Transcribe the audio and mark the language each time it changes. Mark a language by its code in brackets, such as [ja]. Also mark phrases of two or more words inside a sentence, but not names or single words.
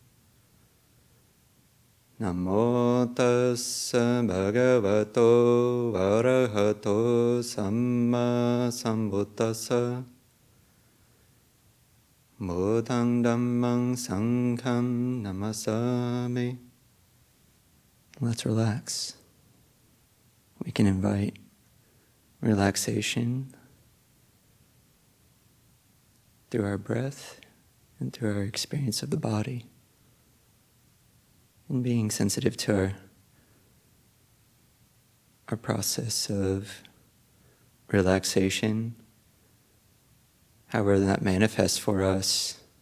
[pi] Namo tassa bhagavato arahato samma sambuddhassa. Buddhang dhammang sangham namasami. [en] Let's relax. We can invite relaxation through our breath and through our experience of the body. And being sensitive to our process of relaxation, however that manifests for us.